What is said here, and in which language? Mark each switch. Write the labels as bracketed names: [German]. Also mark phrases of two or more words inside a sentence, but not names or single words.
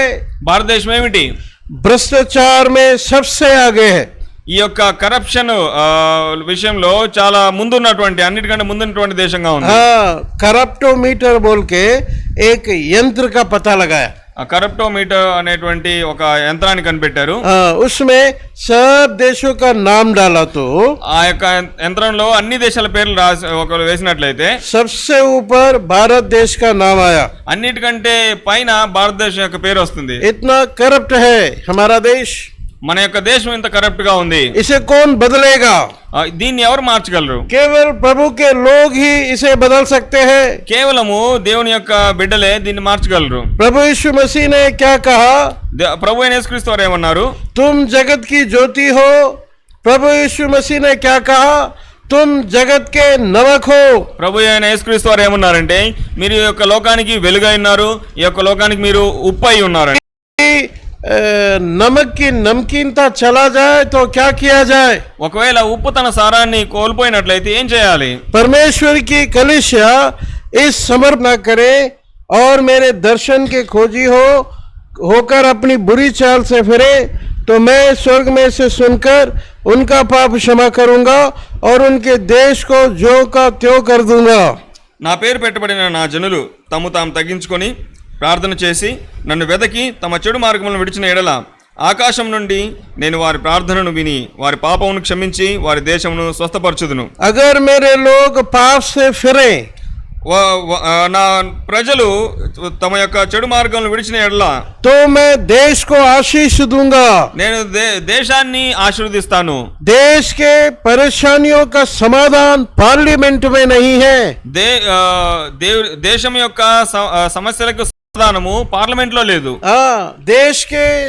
[Telugu] భారతదేశం ఏమిటి? [Hindi] भ्रष्टाचार में सबसे आगे है. [Telugu] ఈ యొక్క కరప్షన్ విషయంలో చాలా ముందున్నటువంటి, అన్నిటికంటే ముందున్నటువంటి దేశంగా ఉంది. [Hindi] हाँ, करप्टोमीटर बोल के एक यंत्र का पता लगाया. [Telugu] కరప్టోమీటర్ అనేటువంటి ఒక యంత్రాన్ని కనిపెట్టారు. [Hindi] उसमें सब देशों का नाम डाला तो [Telugu] ఆ యొక్క యంత్రంలో అన్ని దేశాల పేర్లు రాసి ఒకరు వేసినట్లయితే [Hindi] सबसे ऊपर भारत देश का नाम आया. [Telugu] అన్నిటికంటే పైన భారతదేశం యొక్క పేరు వస్తుంది. [Hindi] इतना करप्ट है हमारा देश. [Telugu] మన యొక్క దేశం ఇంత కరప్ట్ గా ఉంది. [Hindi] इसे कौन बदलेगा? [Telugu] దీన్ని ఎవరు మార్చగలరు? [Hindi] केवल प्रभु के लोग ही इसे बदल सकते हैं. [Telugu] కేవలము దేవుని యొక్క బిడ్డలే దీన్ని మార్చగలరు. [Hindi] प्रभु यीशु मसीह ने क्या कहा? [Telugu] ప్రభు అయిన యేసుక్రీస్తు వారు ఏమన్నారు? [Hindi] तुम जगत की ज्योति हो. प्रभु यीशु मसीह ने क्या कहा? तुम जगत के नमक हो. [Telugu] ప్రభు అయిన యేసుక్రీస్తు వారు ఏమన్నారంటే, మీరు ఈ యొక్క లోకానికి వెలుగై ఉన్నారు, ఈ యొక్క లోకానికి మీరు ఉప్పు అయి ఉన్నారు. [Hindi] नमक की नमकीनता चला जाए तो क्या किया जाए? [Telugu] ఒకవేళ ఉప్పు తన సారాన్ని కోల్పోయినట్లయితే ఏం చేయాలి? [Hindi] परमेश्वर की कलीसिया इस समर्पण न करे और मेरे दर्शन के खोजी होकर अपनी बुरी चाल से फिरे, तो मैं स्वर्ग में से सुनकर उनका पाप क्षमा करूंगा और उनके देश को जो का त्यों कर दूंगा. [Telugu] నా పేరు పెట్టబడిన నా జనులు తమ తాము తగ్గించుకొని ప్రార్థన చేసి నన్ను వెదకి తమ చెడు మార్గములను విడిచిన ఎడల ఆకాశం నుండి నేను వారి ప్రార్థనను విని వారి పాపమును క్షమించి వారి దేశమును స్వస్థపరచుదును. [Hindi] अगर मेरे लोग पाप से फिरे, [Telugu] నా ప్రజలు తమ యొక్క చెడు మార్గములను విడిచిన ఎడల [Hindi] तो मैं देश को आशीष दूंगा. [Telugu] నేను దేశాన్ని ఆశీర్వదిస్తాను. [Hindi] देश के परेशानियों का समाधान पार्लियामेंट में नहीं है. [Telugu] దేశం యొక్క సమస్యలకు సమాధానము పార్లమెంట్ లో లేదు. [Hindi] देश के